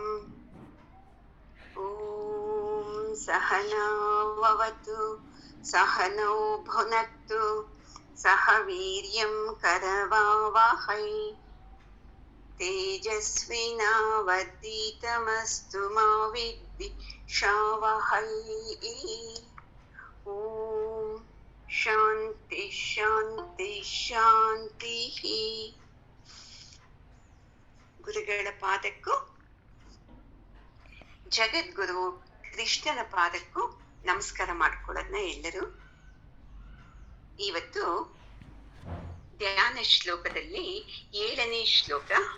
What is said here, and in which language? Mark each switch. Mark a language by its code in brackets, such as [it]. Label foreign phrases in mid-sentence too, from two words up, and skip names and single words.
[sa] ॐ सहना भवतु सहनौ भुनक्तु सह वीर्यं करवावहै तेजस्विनावधीतमस्तु मा विद्विषावहै। ॐ शान्ति शान्ति ಶಾಂತಿಃ. [kn] ಗುರುಗಳ ಪಾದಕ್ಕೂ ಜಗದ್ಗುರು ಕೃಷ್ಣನ ಪಾದಕ್ಕೂ ನಮಸ್ಕಾರ ಮಾಡ್ಕೊಳ್ಳೋದನ್ನ ಎಲ್ಲರೂ. ಇವತ್ತು ಧ್ಯಾನ ಶ್ಲೋಕದಲ್ಲಿ 7ನೇ ಶ್ಲೋಕ.